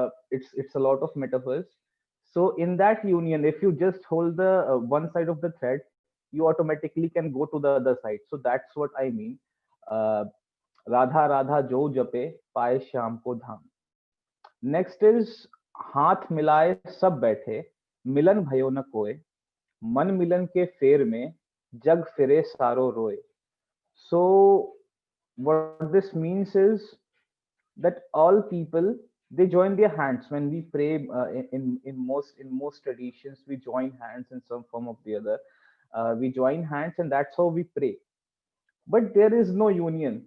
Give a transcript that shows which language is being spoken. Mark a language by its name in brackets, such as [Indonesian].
[English] It's a lot of metaphors. So in that union, if you just hold the one side of the thread, you automatically can go to the other side. So that's what I mean. [Hindi] uh, Radha Radha जो जपे, पाए श्याम को धाम. [English] next is, [Hindi] हाथ मिलाए सब बैठे, मिलन भयो न कोय, मन मिलन के फेर में, जग फिरे सारो रोए. [English] So what this means is that all people, they join their hands when we pray. In most traditions we join hands in some form of the other. We join hands, and that's how we pray. But there is no union.